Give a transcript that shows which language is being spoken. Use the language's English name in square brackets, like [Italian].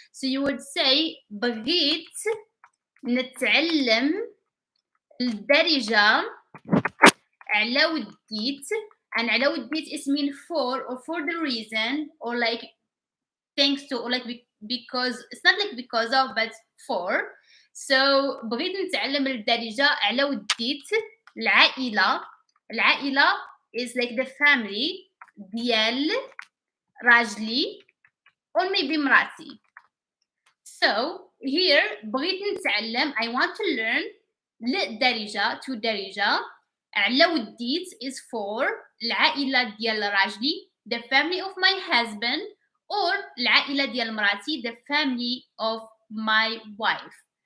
[English] So you would say [Arabic] بغيت نتعلم الدارجة على وديت, [English] and [Arabic] على وديت [English] is mean for or for the reason or like thanks to or like because it's not like because of but for. [Arabic] So بغيت نتعلم الدارجة على وديت العائلة [English] is like the family [Arabic] ديال راجلي [English] or maybe [Arabic] مراتي. [English] So here [Arabic] بغيت نتعلم [English] I want to learn [Arabic] للدارجة [English] to [Arabic] دارجة على وديت [English] is for [Arabic] العائلة ديال راجلي [English] the family of my husband or [Arabic] العائلة ديال مراتي [English] the family of my wife.